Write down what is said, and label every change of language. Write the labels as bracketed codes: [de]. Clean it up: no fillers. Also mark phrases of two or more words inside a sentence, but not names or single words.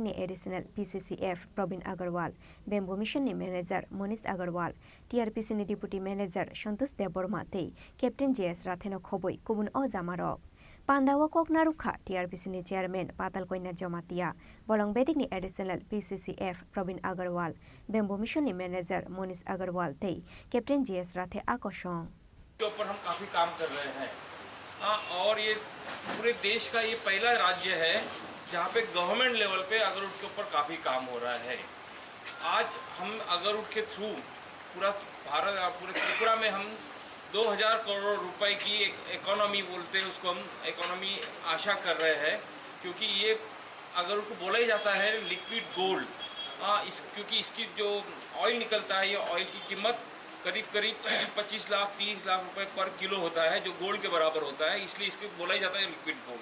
[trp] ni [en] additional PCCF [trp] Probin Agarwal Bamboo Mission ni manager Monish Agarwal TRPC ni [en] deputy manager [trp] Santosh Deborma tei Captain JS Ratheno khoboi kubun o jamarok Pandawa Koknarukha TRPC ni chairman patalkoina jamatia bolong bedik ni [en] additional PCCF [trp] Probin Agarwal Bamboo Mission ni manager Monish Agarwal tei Captain JS Rathe akoshong [hi] के ऊपर हम काफ़ी काम कर रहे हैं और ये पूरे देश का ये पहला राज्य है जहाँ पे [en] government level [hi] पे अगरवुड के ऊपर काफ़ी काम हो रहा है। आज हम अगरवुड के थ्रू पूरे त्रिपुरा में हम 2000 करोड़ रुपए की एक इकोनॉमी बोलते हैं उसको, हम इकोनॉमी आशा कर रहे हैं, क्योंकि ये अगर उनको बोला ही जाता है [en] liquid gold, [hi] क्योंकि इसकी जो ऑयल निकलता है, ये ऑयल की कीमत करीब 25 लाख 30 लाख रुपए पर किलो होता है, जो गोल्ड के बराबर होता है, इसलिए इसको बोला ही जाता है [en] liquid gold.